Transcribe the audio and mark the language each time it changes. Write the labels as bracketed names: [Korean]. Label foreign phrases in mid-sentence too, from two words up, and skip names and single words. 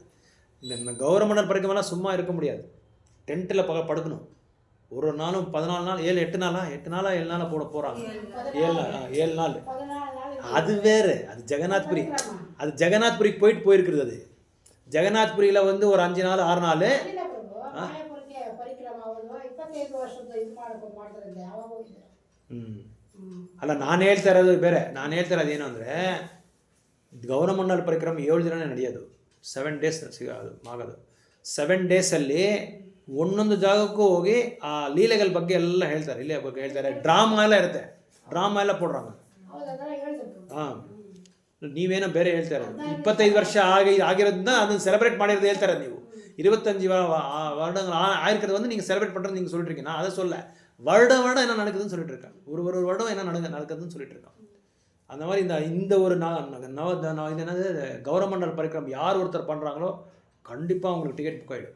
[Tamil] இந்த கௌரமண்டல் பரிக்கிரமெல்லாம் சும்மா இருக்க முடியாது, டென்ட்டில் படுக்கணும். ஒரு நாளும் 14 நாள் 7 நாளா 7 நாளாக போட போகிறாங்க. 7 நாள் அது வேறு. அது ஜெகநாத்புரி, அது ஜெகநாத்புரிக்கு போயிருக்கிறது. அது ஜெகநாத்புரியில் வந்து ஒரு 5 நாள் 6 நாள். [Kannada] ಅಲ್ಲ ನಾನು ಹೇಳ್ತಾ ಇರೋದು ಬೇರೆ. ನಾನು ಹೇಳ್ತಾ ಇರೋದು ಏನು ಅಂದರೆ ಗೌರಮಂಡಲ ಪರಿಕ್ರಮ 7 ದಿನ ನಡೆಯೋದು, 7 ಡೇಸ್ ಅದು ಆಗೋದು. 7 ಡೇಸಲ್ಲಿ ಒಂದೊಂದು ಜಾಗಕ್ಕೂ ಹೋಗಿ ಆ ಲೀಲೆಗಳ ಬಗ್ಗೆ ಎಲ್ಲ ಹೇಳ್ತಾರೆ, ಲೀಲೆ ಬಗ್ಗೆ ಹೇಳ್ತಾರೆ. ಡ್ರಾಮಾ ಎಲ್ಲ ಇರುತ್ತೆ, ಡ್ರಾಮಾ ಎಲ್ಲ போடுறாங்க. ಹಾಂ, ನೀವೇನೋ ಬೇರೆ ಹೇಳ್ತಾರೆ. 25 ವರ್ಷ ಆಗಿರೋದನ್ನ ಅದನ್ನು ಸೆಲೆಬ್ರೇಟ್ ಮಾಡಿರೋದು ಹೇಳ್ತಾರೆ ನೀವು. [Tamil] 25 வருடங்கள் ஆயிருக்கிறது வந்து நீங்கள் செலிப்ரேட் பண்ணுறது நீங்கள் சொல்லிட்டு இருக்கீங்க. நான் அதை சொல்ல, வருடம் என்ன நடக்குதுன்னு சொல்லிட்டு இருக்கேன். ஒரு வருடம் என்ன நடக்குதுன்னு சொல்லிட்டு இருக்கேன். அந்த மாதிரி இந்த ஒரு இது என்னது கௌரமண்டல் பரிக்கிரம் யார் ஒருத்தர் பண்ணுறாங்களோ கண்டிப்பாக அவங்களுக்கு டிக்கெட் புக் ஆகிடும்.